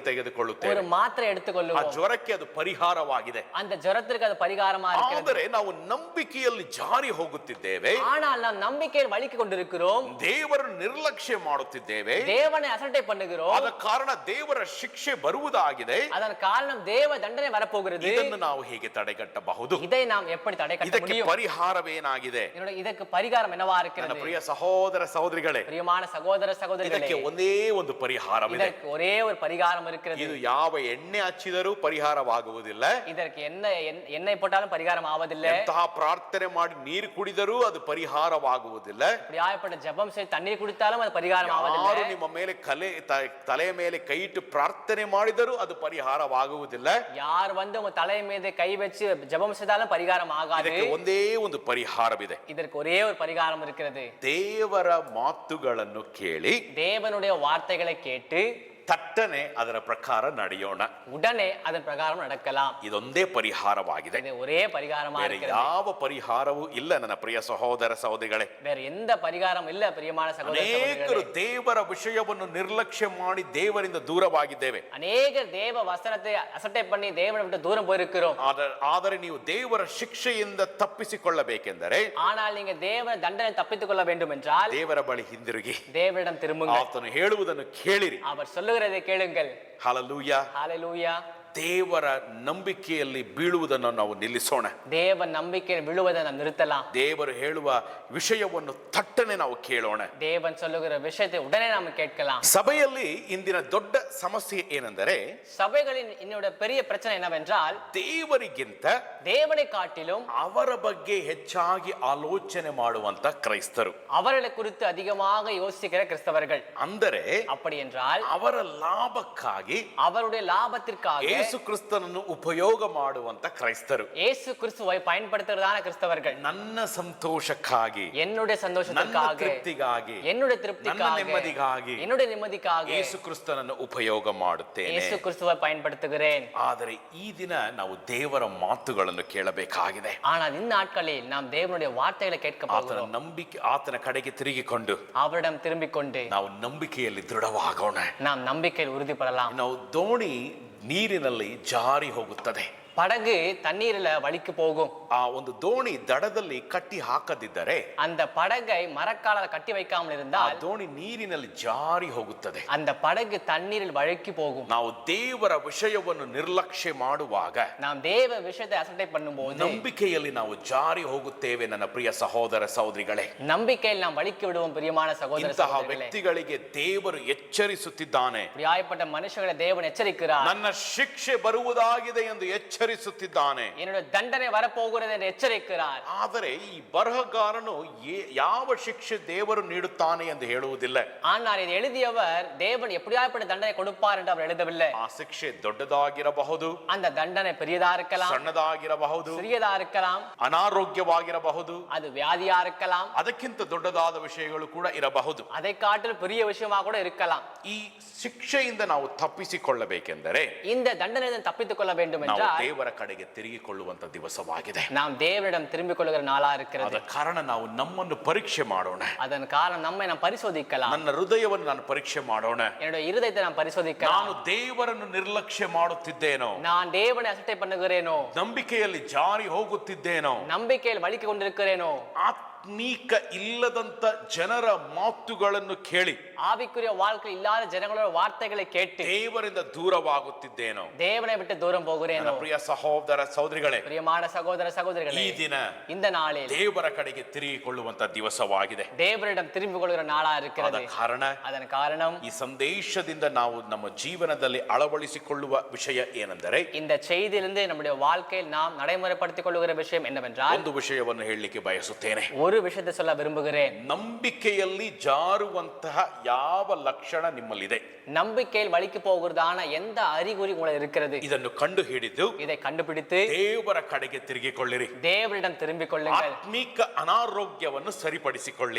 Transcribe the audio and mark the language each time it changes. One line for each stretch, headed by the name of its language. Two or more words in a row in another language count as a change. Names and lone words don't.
Tamil: ஒரு
Kannada: ತೆಗೆದುಕೊಳ್ಳುತ್ತೇವೆ.
Tamil: மாத்திரை
Kannada: ಆ
Tamil: எடுத்துக்கொள்ளுவோம்.
Kannada: ಜ್ವರಕ್ಕೆ ಅದು ಪರಿಹಾರವಾಗಿದೆ.
Tamil: அந்த ஜரத்திற்கு அது பரிகாரமா இருக்கிறது.
Kannada: ಆದರೆ ನಾವು ನಂಬಿಕೆಯಲ್ಲಿ ಜಾರಿ ಹೋಗುತ್ತಿದ್ದೇವೆ,
Tamil: ஆனால் நாம் நம்பிக்கையில் வலிக்கு கொண்டிருக்கிறோம்,
Kannada: ದೇವರನ್ನು ನಿರ್ಲಕ್ಷ್ಯ ಮಾಡುತ್ತಿದ್ದೇವೆ.
Tamil: தேவனை அசட்டை பண்ணுகிறோம்.
Kannada: ಆದ ಕಾರಣ ದೇವರ ಶಿಕ್ಷೆ ಬರುವುದಾಗಿದೆ.
Tamil: அதன் காரணம் தேவ தண்டனை வரப்போகிறது.
Kannada: ಇದನ್ನು ನಾವು ಹೇಗೆ ತಡೆಗಟ್ಟಬಹುದು?
Tamil: இதை நாம் எப்படி தடை கட்ட
Kannada: ಇದಕ್ಕೆ
Tamil: முடியும்?
Kannada: ಪರಿಹಾರವೇನಾಗಿದೆ?
Tamil: இதற்கு பரிகாரம் என்னவா
Kannada: ನನ್ನ
Tamil: இருக்கிறது?
Kannada: ಪ್ರಿಯ ಸಹೋದರ ಸಹೋದರಿಗಳೇ,
Tamil: பிரியமான சகோதர சகோதரிகளே,
Kannada: ಇದಕ್ಕೆ ಒಂದೇ ಒಂದು ಪರಿಹಾರವಿದೆ.
Tamil: இதற்கு ஒரே ஒரு பரிகாரம் இருக்கிறது.
Kannada: ಇದು ಯಾವ ಎಣ್ಣೆ ಹಚ್ಚಿದರೂ ಪರಿಹಾರವಾಗುವುದಿಲ್ಲ,
Tamil: இதற்கு எண்ணெய் போட்டாலும் பரிகாரம் ஆவதில்லை,
Kannada: ಎಂತಹ ಪ್ರಾರ್ಥನೆ ಮಾಡಿ ನೀರು ಕುಡಿದರೂ ಅದು ಪರಿಹಾರವಾಗುವುದಿಲ್ಲ,
Tamil: இப்படியாப்பட்ட ஜெபம் செய்து தண்ணீர் குடித்தாலும் அது பரிகாரம்
Kannada: ಯಾರು
Tamil: ஆவதில்லை,
Kannada: ನಿಮ್ಮ ಮೇಲೆ ತಲೆಯ ಮೇಲೆ ಕೈ ಇಟ್ಟು ಪ್ರಾರ್ಥನೆ ಮಾಡಿದರೂ ಅದು ಪರಿಹಾರವಾಗುವುದಿಲ್ಲ.
Tamil: யார் வந்து உங்க தலை மீது கை வச்சு ஜெபம் செய்தாலும் பரிகாரம் ஆகாது.
Kannada: ಇದಕ್ಕೆ ಒಂದೇ ಒಂದು ಪರಿಹಾರವಿದೆ.
Tamil: இதற்கு ஒரே ஒரு பரிகாரம் இருக்கிறது.
Kannada: ದೇವರ ಮಾತುಗಳನ್ನು ಕೇಳಿ
Tamil: தேவனுடைய வார்த்தைகளை கேட்டு
Kannada: ತಟ್ಟನೆ ಅದರ ಪ್ರಕಾರ ನಡೆಯೋಣ.
Tamil: உடனே அதன் பிரகாரம் நடக்கலாம்.
Kannada: ಇದೊಂದೇ ಪರಿಹಾರವಾಗಿದೆ.
Tamil: இது ஒரே பரிகாரமா
Kannada: ಬೇರೆ
Tamil: இருக்கிறது.
Kannada: ಯಾವ ಪರಿಹಾರವೂ ಇಲ್ಲ ನನ್ನ ಪ್ರಿಯ ಸಹೋದರ ಸಹೋದರಿಗಳೇ.
Tamil: வேற எந்த பரிகாரம் இல்ல பிரியமான சகோதர
Kannada: ಅನೇಕರು
Tamil: சகோதரிகளே.
Kannada: ದೇವರ ವಿಷಯವನ್ನು ನಿರ್ಲಕ್ಷ್ಯ ಮಾಡಿ ದೇವರಿಂದ ದೂರವಾಗಿದ್ದೇವೆ.
Tamil: அநேகர் தேவ வசனத்தை அசட்டை பண்ணி தேவனை விட்டு தூரம் போயிருக்கிறோம்.
Kannada: ಆದರೆ ನೀವು ದೇವರ ಶಿಕ್ಷೆಯಿಂದ ತಪ್ಪಿಸಿಕೊಳ್ಳಬೇಕೆಂದರೆ
Tamil: ஆனால் நீங்க தேவ தண்டனை தப்பித்துக் கொள்ள வேண்டும் என்றால்
Kannada: ದೇವರ ಬಳಿ ಹಿಂದಿರುಗಿ
Tamil: தேவனிடம் திரும்புங்கள்.
Kannada: ಆತನು ಹೇಳುವುದನ್ನು ಕೇಳಿರಿ.
Tamil: அவர் சொல்லுகிறதை கேளுங்கள்.
Kannada: ಹಲ್ಲೆಲೂಯಾ.
Tamil: ஹalleluya.
Kannada: ದೇವರ ನಂಬಿಕೆಯಲ್ಲಿ ಬೀಳುವುದನ್ನು ನಾವು ನಿಲ್ಲಿಸೋಣ.
Tamil: தேவ நம்பிக்கையில் விழுவதை நாம் நிறுத்தலாம்.
Kannada: ದೇವರು ಹೇಳುವ ವಿಷಯವನ್ನು ತಟ್ಟನೆ ನಾವು ಕೇಳೋಣ.
Tamil: தேவன் சொல்லுகிற விஷயத்தை உடனே நாம் கேட்கலாம்.
Kannada: ಸಭೆಯಲ್ಲಿ ಇಂದಿನ ದೊಡ್ಡ ಸಮಸ್ಯೆ ಏನೆಂದರೆ,
Tamil: சபைகளின் இன்னோட பெரிய பிரச்சனை என்னவென்றால்,
Kannada: ದೇವರಿಗಿಂತ
Tamil: தேவனை காட்டிலும்
Kannada: ಅವರ ಬಗ್ಗೆ ಹೆಚ್ಚಾಗಿ ಆಲೋಚನೆ ಮಾಡುವಂತ ಕ್ರೈಸ್ತರು,
Tamil: அவர்களை குறித்து அதிகமாக யோசிக்கிற கிறிஸ்தவர்கள்.
Kannada: ಅಂದರೆ
Tamil: அப்படி என்றால்
Kannada: ಅವರ ಲಾಭಕ್ಕಾಗಿ
Tamil: அவருடைய லாபத்திற்காக
Kannada: ಯೇಸು ಕ್ರಿಸ್ತನನ್ನು ಉಪಯೋಗ ಮಾಡುವಂತ ಕ್ರೈಸ್ತರು,
Tamil: இயேசு கிறிஸ்துவை பயன்படுத்துறதான கிறிஸ்தவர்கள்.
Kannada: ನನ್ನ ಸಂತೋಷಕ್ಕಾಗಿ,
Tamil: என்னுடைய
Kannada: ನನ್ನ
Tamil: சந்தோஷத்திற்காக,
Kannada: ತೃಪ್ತಿಗಾಗಿ,
Tamil: என்னுடைய
Kannada: ನನ್ನ
Tamil: திருப்திக்காக,
Kannada: ನೆಮ್ಮದಿಗಾಗಿ
Tamil: என்னுடைய நிம்மதிக்காக
Kannada: ಯೇಸು ಕ್ರಿಸ್ತನನ್ನು ಉಪಯೋಗ ಮಾಡುತ್ತೇನೆ.
Tamil: இயேசு கிறிஸ்துவை பயன்படுத்துகிறேன்.
Kannada: ಆದರೆ ಈ ದಿನ ನಾವು ದೇವರ ಮಾತುಗಳನ್ನು ಕೇಳಬೇಕಾಗಿದೆ.
Tamil: ஆனால் இந்த நாட்களில் நாம் தேவனுடைய வார்த்தைகளை கேட்க
Kannada: ಆತನ
Tamil: போகிறோம்.
Kannada: ನಂಬಿಕೆ, ಆತನ ಕಡೆಗೆ ತಿರುಗಿಕೊಂಡು
Tamil: அவரிடம் திரும்பிக் கொண்டு
Kannada: ನಾವು ನಂಬಿಕೆಯಲ್ಲಿ ದೃಢವಾಗೋಣ.
Tamil: நாம் நம்பிக்கையில் உறுதிப்படலாம்.
Kannada: ನಾವು ದೋಣಿ ನೀರಿನಲ್ಲಿ ಜಾರಿ ಹೋಗುತ್ತದೆ.
Tamil: படகு தண்ணீரில வலிக்கு போகும்.
Kannada: ಆ ಒಂದು ದೋಣಿ ದಡದಲ್ಲಿ ಕಟ್ಟಿ ಹಾಕದಿದ್ದರೆ
Tamil: அந்த படகை மரக்காலால கட்டி வைக்காமல்
Kannada: ಆ
Tamil: இருந்தால்
Kannada: ದೋಣಿ ನೀರಿನಲ್ಲಿ ಜಾರಿ ಹೋಗುತ್ತದೆ.
Tamil: அந்த படகு தண்ணீரில் வழுக்கி போகும்.
Kannada: ನಾವು ದೇವರ ವಿಷಯವನ್ನು ನಿರ್ಲಕ್ಷ್ಯ ಮಾಡುವಾಗ
Tamil: நாம் தேவ விஷயத்தை அசட்டை பண்ணும்போது
Kannada: ನಂಬಿಕೆಯಲ್ಲಿ ನಾವು ಜಾರಿ ಹೋಗುತ್ತೇವೆ. ನನ್ನ ಪ್ರಿಯ ಸಹೋದರ ಸಹೋದರಿಗಳೇ,
Tamil: நம்பிக்கையில் நாம் வலிக்கு விடுவோம். பிரியமான சகோதர
Kannada: ಇಂತಹ
Tamil: சகோதரிகளே,
Kannada: ವ್ಯಕ್ತಿಗಳಿಗೆ ದೇವರು ಎಚ್ಚರಿಸುತ್ತಿದ್ದಾನೆ.
Tamil: இப்படியாய்ப்பட்ட மனுஷர்களை தேவன் எச்சரிக்கிறார்.
Kannada: ನನ್ನ ಶಿಕ್ಷೆ ಬರುವುದಾಗಿದೆ ಎಂದು ಎಚ್ಚರಿಸುತ್ತಿದ್ದಾನೆ.
Tamil: என்னோட தண்டனை வரப்போகிறது என்று எச்சரிக்கிறார்.
Kannada: ಆದರೆ ಈ ಬರಹಗಾರನು ಯಾವ ಶಿಕ್ಷೆ ದೇವರು ನೀಡುತ್ತಾನೆ ಎಂದು ಹೇಳುವುದಿಲ್ಲ.
Tamil: ஆனால் இது எழுதியவர் தேவன் எப்படியாய்ப்பட்ட தண்டனை கொடுப்பார் என்று அவர் எழுதவில்லை.
Kannada: ಆ ಶಿಕ್ಷೆ ದೊಡ್ಡದಾಗಿರಬಹುದು,
Tamil: அந்த தண்டனை பெரியதா இருக்கலாம்,
Kannada: ಸಣ್ಣದಾಗಿರಬಹುದು,
Tamil: சிறியதா இருக்கலாம்,
Kannada: ಅನಾರೋಗ್ಯವಾಗಿರಬಹುದು,
Tamil: அது வியாதியா இருக்கலாம்,
Kannada: ಅದಕ್ಕಿಂತ ದೊಡ್ಡದಾದ ವಿಷಯಗಳು ಕೂಡ ಇರಬಹುದು.
Tamil: அதை காட்டிலும் பெரிய விஷயமா கூட இருக்கலாம்.
Kannada: ಈ ಶಿಕ್ಷೆಯಿಂದ ನಾವು ತಪ್ಪಿಸಿಕೊಳ್ಳಬೇಕೆಂದರೆ
Tamil: இந்த தண்டனை தப்பித்துக் கொள்ள வேண்டும்
Kannada: ನಾವು
Tamil: என்றால்
Kannada: ದೇವರ ಕಡೆಗೆ ತಿರುಗಿಕೊಳ್ಳುವಂತ ದಿವಸವಾಗಿದೆ.
Tamil: நாம் தேவனிடம் திரும்பிக் கொள்ளுகிற நாளா இருக்கிறது.
Kannada: ಅದ ಕಾರಣ ನಾವು ನಮ್ಮನ್ನು ಪರೀಕ್ಷೆ ಮಾಡೋಣ.
Tamil: அதன் காரணம் நம்மை நாம் பரிசோதிக்கலாம்.
Kannada: ನನ್ನ ಹೃದಯವನ್ನು ನಾನು ಪರೀಕ್ಷೆ ಮಾಡೋಣ.
Tamil: என்னுடைய இருதயத்தை நாம் பரிசோதிக்கலாம்.
Kannada: ನಾನು ದೇವರನ್ನು ನಿರ್ಲಕ್ಷ್ಯ ಮಾಡುತ್ತಿದ್ದೇನೋ,
Tamil: நான் தேவனை அசட்டை பண்ணுகிறேனோ,
Kannada: ನಂಬಿಕೆಯಲ್ಲಿ ಜಾರಿ ಹೋಗುತ್ತಿದ್ದೇನೋ,
Tamil: நம்பிக்கையில் வலிக்கு கொண்டிருக்கிறேனோ,
Kannada: ಆತ್ಮೀಕ ಇಲ್ಲದಂತ ಜನರ ಮಾತುಗಳನ್ನು ಕೇಳಿ
Tamil: ஆவிக்குரிய வாழ்க்கை இல்லாத ஜனங்களோட வார்த்தைகளை கேட்டு
Kannada: ದೇವರಿಂದ ದೂರವಾಗುತ್ತಿದ್ದೇನೋ,
Tamil: தேவனை விட்டு தூரம் போகிறேனோ.
Kannada: ನನ್ನ ಪ್ರಿಯ ಸಹೋದರ ಸಹೋದರಿಗಳೇ,
Tamil: பிரியமான சகோதர சகோதரிகளே,
Kannada: ಈ ದಿನ
Tamil: இந்த நாளில்
Kannada: ದೇವರ ಕಡೆಗೆ ತಿರುಗಿಕೊಳ್ಳುವಂತ ದಿವಸವಾಗಿದೆ.
Tamil: தேவனிடம் திரும்பிக் கொள்கிற நாளா
Kannada: ಆದ
Tamil: இருக்கிறது.
Kannada: ಕಾರಣ
Tamil: அதன் காரணம்
Kannada: ಈ ಸಂದೇಶದಿಂದ ನಾವು ನಮ್ಮ ಜೀವನದಲ್ಲಿ ಅಳವಡಿಸಿಕೊಳ್ಳುವ ವಿಷಯ ಏನೆಂದರೆ,
Tamil: இந்த செய்தியிலிருந்து நம்முடைய வாழ்க்கையில் நாம் நடைமுறைப்படுத்திக் கொள்ளுகிற விஷயம் என்னவென்றால்,
Kannada: ಒಂದು ವಿಷಯವನ್ನು ಹೇಳಲಿಕ್ಕೆ ಬಯಸುತ್ತೇನೆ.
Tamil: ஒரு விஷயத்தை சொல்ல விரும்புகிறேன்.
Kannada: ನಂಬಿಕೆಯಲ್ಲಿ ಜಾರುವಂತಹ ಯಾವ ಲಕ್ಷಣ ನಿಮ್ಮಲ್ಲಿದೆ,
Tamil: நம்பிக்கையில் வலிக்கு போகிறதான எந்த அறிகுறி உங்களுக்கு இருக்கிறது,
Kannada: ಇದನ್ನು ಕಂಡು ಹಿಡಿದು
Tamil: இதை கண்டுபிடித்து
Kannada: ದೇವರ ಕಡೆಗೆ ತಿರುಗಿಕೊಳ್ಳಿರಿ.
Tamil: தேவனிடம் திரும்பிக் கொள்ளுங்கள்.
Kannada: ಆತ್ಮಿಕ ಅನಾರೋಗ್ಯವನ್ನು ಸರಿಪಡಿಸಿಕೊಳ್ಳಿ.